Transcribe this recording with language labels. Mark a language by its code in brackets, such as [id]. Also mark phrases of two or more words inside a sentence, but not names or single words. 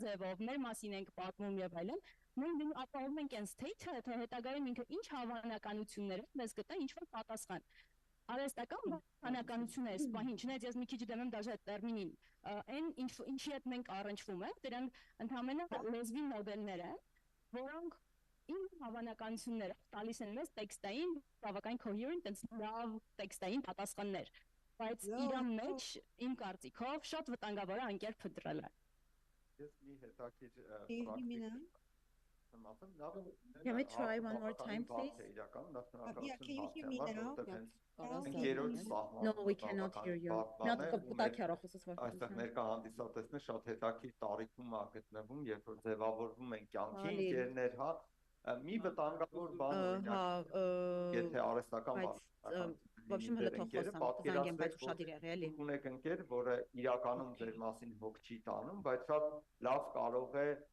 [hy] ձևով մեր մասին ենք պատմում եւ այլն մենք ապահովում ենք այն state-ը թե հետագայում ինքը ինչ հավանականություններով մեզ կտա ինչ որ պատասխան արհեստական բանականությունը այս պահին, չնայած ես մի քիչ դեմ եմ դաժե այդ տերմինին, այն ինչի հետ մենք առնչվում ենք, դրանք ընդհանրապես լեզվի մոդելներ են, որոնք իմ հավանականությունները տալիս են մեզ տեքստային, բավական coherent, լավ տեքստային պատասխաններ, բայց իրան մեջ իմ կարծիքով շատ վտանգավոր է անկեր փնտրելը։ Ես մի հետաքրքիր [en] Can we try one more time, please? Yeah, can you hear me now? No, we cannot hear you. [hy] Այստեղ ներկա հանդիսատեսներ շատ հետաքրքիր տարիքում է գտնվում, երբ որ ձևավորվում են կյանքի ընկերներ, հա, մի վտանգավոր բան օրինակ, եթե արհեստական բան ունեք ընկեր, որը իրականում ձեր մասին հոգ չի տանում, բայց շատ լավ կարող է